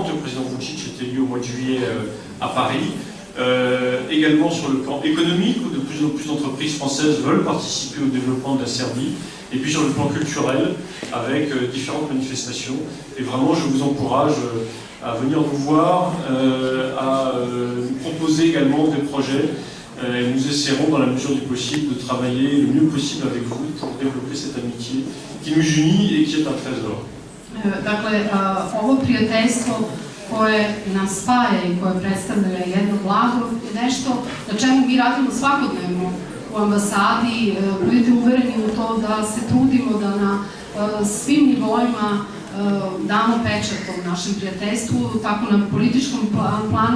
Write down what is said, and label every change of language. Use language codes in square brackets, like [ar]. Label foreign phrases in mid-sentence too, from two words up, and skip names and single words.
[fr] Le président Vučić est élu au mois de juillet à Paris. Également sur le plan économique, où de plus en plus d'entreprises françaises veulent participer au développement de la Serbie, et puis sur le plan culturel, avec différentes manifestations. Et vraiment, je vous encourage à venir nous voir, à nous proposer également des projets. Et nous essaierons, dans la mesure du possible, de travailler le mieux possible avec vous pour développer cette amitié qui nous unit et qui est un trésor. [sr] Dakle, ovo prijateljstvo koje nas spaja i koje predstavlja jedno blago je nešto na čemu mi radimo svakodnevno u ambasadi. Budite uvereni u to da se trudimo da na svim nivoima damo pečat tom našem prijateljstvu, tako na političkom planu.